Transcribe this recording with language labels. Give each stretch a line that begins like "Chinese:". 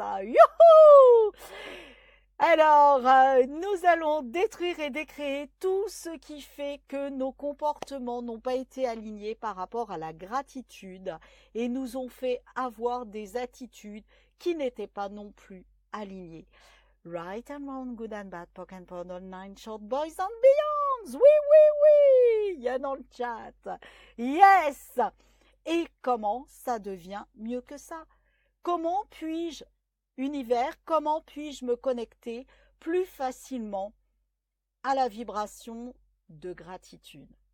French: Youhou! Alors, nous allons détruire et décréer tout ce qui fait que nos comportements n'ont pas été alignés par rapport à la gratitude et nous ont fait avoir des attitudes qui n'étaient pas non plus alignées.
English: Right and wrong, good and bad, POC and POD, all nine short boys and beyonds.
French: Oui, oui, oui, il y a dans le chat.
English: Yes!
French: Et comment ça devient mieux que ça? Comment puis-je Univers, comment puis-je me connecter plus facilement à la vibration de gratitude?